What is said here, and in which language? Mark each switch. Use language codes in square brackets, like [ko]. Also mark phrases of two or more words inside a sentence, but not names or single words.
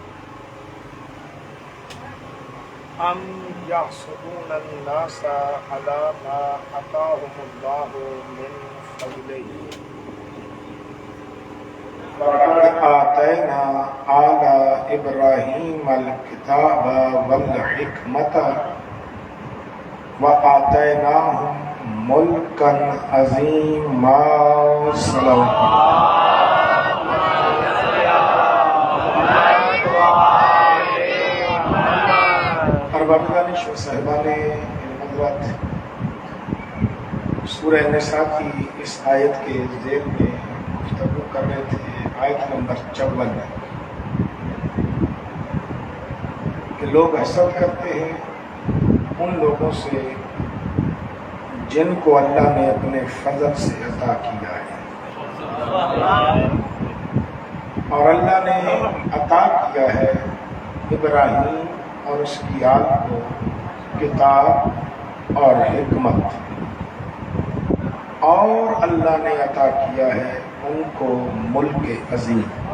[ar] أم يحسدون الناس على ما آتاهم الله من فضله وقد آتينا آل إبراهيم الكتاب والحكمة وآتيناهم ملكا عظيما. [ur] صاحبانِ حضرت سورۂ نساء کی اس آیت کے ذیل میں گفتگو کر رہے تھے، آیت نمبر 54 میں, کہ لوگ حسد کرتے ہیں ان لوگوں سے جن کو اللہ نے اپنے فضل سے عطا کیا ہے، اور اللہ نے عطا کیا ہے ابراہیم اور اس کی آل کو کتاب اور حکمت، اور اللہ نے عطا کیا ہے ان کو ملک عظیم۔